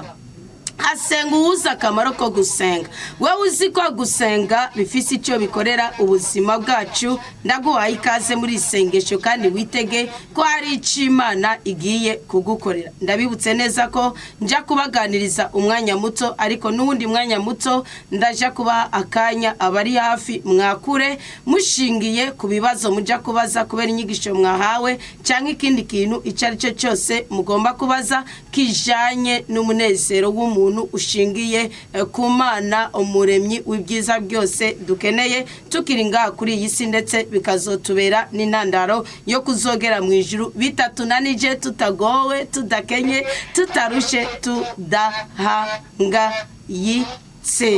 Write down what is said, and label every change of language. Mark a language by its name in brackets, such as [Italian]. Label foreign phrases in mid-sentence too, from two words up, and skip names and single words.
[Rundi] Asenga uza akamaro ko gusenga. Wewe uzi ko gusenga bifise icyo bikorera ubuzima bwacu, ndaguhaye ikaze muri isengesho kandi witege ko hari icyo Imana igiye kugukorera. Ndabibutse neza ko nja kubaganiriza umwanya muto, ariko n'uwundi mwanya muto ndaja kuba akanya abari hafi mwakure mushingiye ku bibazo muja kubaza kubera inyigisho mwahawe, cyangwa ikindi kintu icyo cyo cyose mugomba kubaza kijanye n'umunezero w'umuntu ushingiye ku Mana umuremyi w'ibyiza byose dukeneye tukiri ngaha kuri iyi si, ndetse bikazotubera n'intandaro yo kuzogera mu ijuru bitatunanije, tutagowe, tudakenye, tutarushe, tudahangayitse.